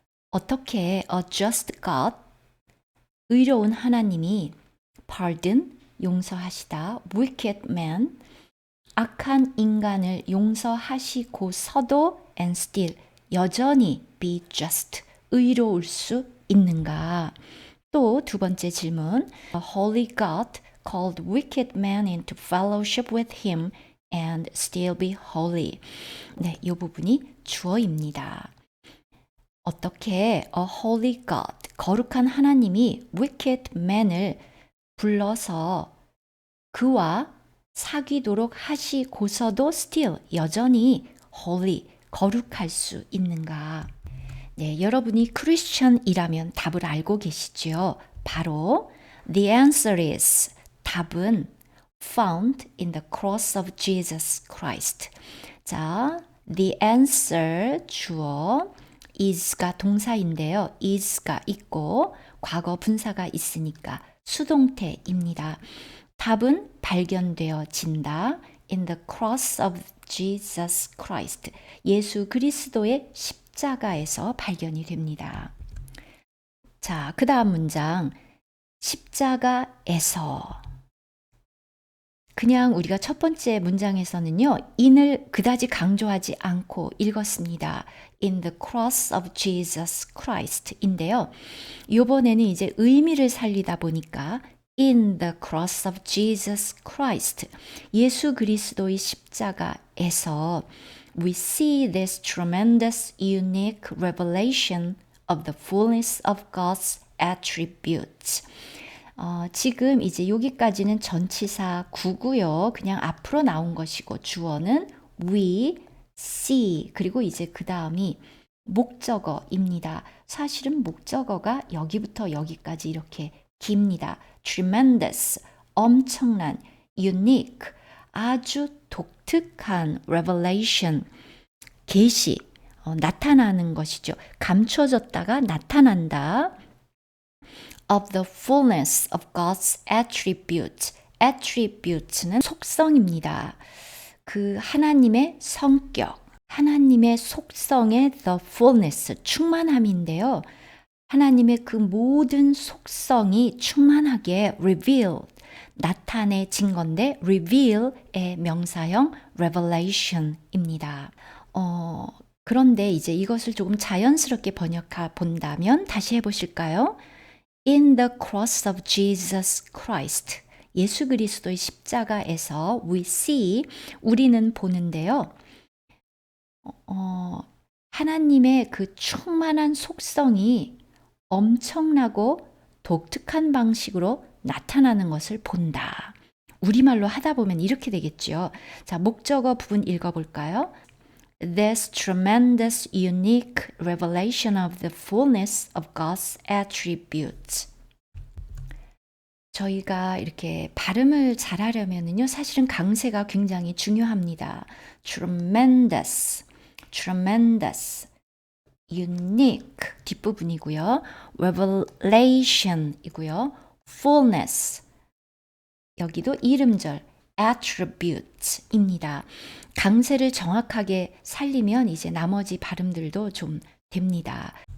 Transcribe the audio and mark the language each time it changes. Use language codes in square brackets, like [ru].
[ko] 어떻게 a just God, 의로운 하나님이 pardon, 용서하시다, wicked man, 악한 인간을 용서하시고서도 and still, 여전히 be just, 의로울 수 있는가? 또 두 번째 질문, [en] A holy God called wicked men into fellowship with him and still be holy. [ko] 네, 이 부분이 주어입니다. 어떻게 a holy God, 거룩한 하나님이 wicked man을 불러서 그와 사귀도록 하시고서도 still, 여전히 holy, 거룩할 수 있는가? 네, 여러분이 크리스천이라면 답을 알고 계시죠? [en] 바로 the answer is, 답은 found in the cross of Jesus Christ. [ko] 자, the answer 주어, is가 동사인데요. is가 있고 과거 분사가 있으니까 수동태입니다. 답은 발견되어진다. [en] in the cross of Jesus Christ. [ko] 예수 그리스도의 십자가에서 발견이 됩니다. 자, 그 다음 문장. 십자가에서. 그냥 우리가 첫 번째 문장에서는요, in을 그다지 강조하지 않고 읽었습니다. [en] In the cross of Jesus Christ [ko] 인데요. 이번에는 이제 의미를 살리다 보니까 [en] In the cross of Jesus Christ. [ko] 예수 그리스도의 십자가에서 [en] we see this tremendous, unique revelation of the fullness of God's attributes. [ko] 지금 이제 여기까지는 전치사 구고요. 그냥 앞으로 나온 것이고 주어는 we see 그리고 이제 그 다음이 목적어입니다. 사실은 목적어가 여기부터 여기까지 이렇게 깁니다. tremendous, 엄청난, unique, 아주 독특한 revelation, 계시, 나타나는 것이죠. 감춰졌다가 나타난다. [en] of the fullness of God's attributes. [ko] attributes는 속성입니다. 그 하나님의 성격, 하나님의 속성의 the fullness, 충만함인데요. 하나님의 그 모든 속성이 충만하게 revealed, 나타내진 건데 reveal의 명사형 revelation입니다. 그런데 이제 이것을 조금 자연스럽게 번역해 본다면 다시 해보실까요? [en] In the cross of Jesus Christ. [ko] 예수 그리스도의 십자가에서 [en] we see, [ko] 우리는 보는데요. 하나님의 그 충만한 속성이 엄청나고 독특한 방식으로 나타나는 것을 본다. 우리말로 하다 보면 이렇게 되겠죠. 자, 목적어 부분 읽어볼까요? [en] This tremendous, unique revelation of the fullness of God's attributes. [ko] 저희가 이렇게 발음을 잘하려면요, 사실은 강세가 굉장히 중요합니다. [en] Tremendous, tremendous, unique 뒷부분이고요. [ko] Revelation이고요. Fullness, 여기도 이름절 attributes입니다. 강세를 정확하게 살리면 이제 나머지 발음들도 좀 됩니다.